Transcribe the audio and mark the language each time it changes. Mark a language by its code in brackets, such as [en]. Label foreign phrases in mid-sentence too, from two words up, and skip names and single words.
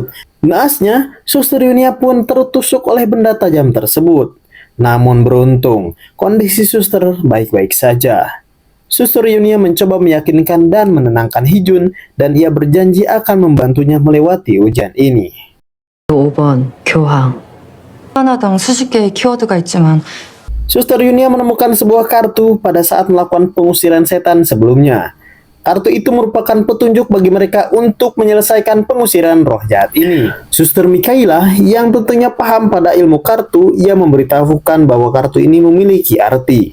[id] Naasnya, Suster Yunia pun tertusuk oleh benda tajam tersebut. Namun beruntung, kondisi suster baik-baik saja. Suster Yunia mencoba meyakinkan dan menenangkan Hee-jun dan ia berjanji akan membantunya melewati ujian ini. [ko] 5번 교황. 하나당 수십 개의 키워드가 있지만 [id] Suster Yunia menemukan sebuah kartu pada saat melakukan pengusiran setan sebelumnya. Kartu itu merupakan petunjuk bagi mereka untuk menyelesaikan pengusiran roh jahat ini. Suster Mikaela yang tentunya paham pada ilmu kartu, ia memberitahukan bahwa kartu ini memiliki arti.